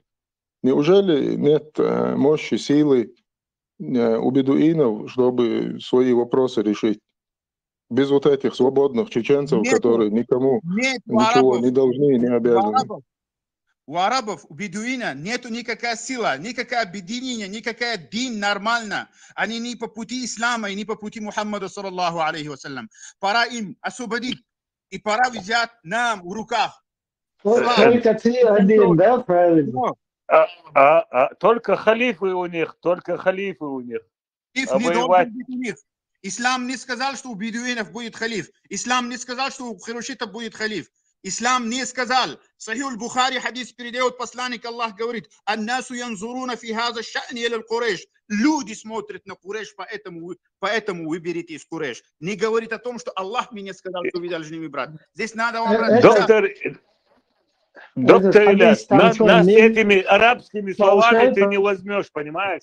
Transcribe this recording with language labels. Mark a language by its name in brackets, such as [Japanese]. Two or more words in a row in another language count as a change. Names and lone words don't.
[Russian] Неужели нет мощи, силы у бедуинов, чтобы свои вопросы решить? Без вот этих свободных чеченцев, которые никому ничего не должны и не обязаны. У арабов, у бедуина нету никакая сила, никакое объединение, никакая дин нормально. Они не по пути ислама и не по пути Мухаммада, [Arabic] صلى الله عليه وسلم. [Russian] Пора им освободить и пора взять нам в руках. Только ты один, да, правильно? Только халифы у них. Не должен быть у них. Ислам не сказал, что у бедуинов будет халиф. Ислам не сказал, что у хирушитов будет халиф. Ислам не сказал. Сахих Бухари хадис передает посланник, Аллах говорит: [Arabic] «الناس ينظرون في هذا الشأن إلى قريش». [Russian] Люди смотрят на Курейш, поэтому выберите из Курейш. Не говорит о том, что Аллах мне сказал, что вы должны выбрать. Здесь надо вам Доктор Ильяс, нас этими арабскими словами ты не возьмешь, понимаешь?